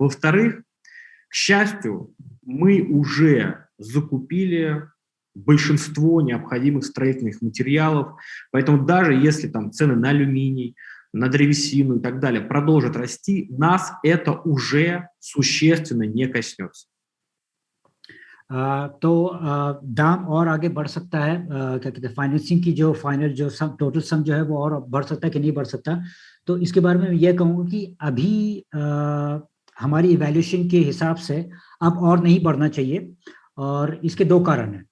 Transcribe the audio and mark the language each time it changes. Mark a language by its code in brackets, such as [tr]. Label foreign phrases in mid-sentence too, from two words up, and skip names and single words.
[ru] Во-вторых, к счастью, мы уже закупили большинство необходимых строительных материалов, поэтому даже если там цены на алюминий, на древесину и так далее продолжат расти, нас это уже существенно не коснется. [hi] तो दाम और आगे बढ़ सकता है, क्या कहते हैं, फाइनेंसिंग की जो फाइनल जो [en] sum total sum [hi] जो है वो और बढ़ सकता है कि नहीं बढ़ सकता। तो इसके बारे में ये कहूँगा कि अभी हमारी इवैल्यूएशन के हिसाब से अब और नहीं बढ़ना चाहिए, और इसके 2 कारण हैं।